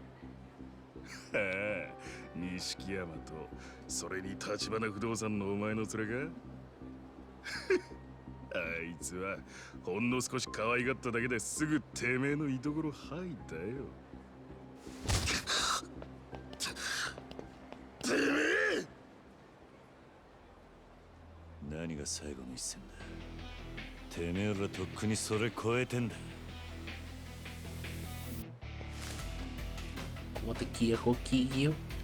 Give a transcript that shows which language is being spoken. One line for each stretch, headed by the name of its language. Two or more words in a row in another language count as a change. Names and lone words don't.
Japanese: はあ、錦山とそれに立花不動産のお前の連れかあいつはほんの少し可愛がっただけですぐてめえの居所吐いたよ。てめえ何が最後の一戦だ。てめえらとっくにそれ超えてんだ。
Spanish: ¿Cómo te quiero, Kikyo?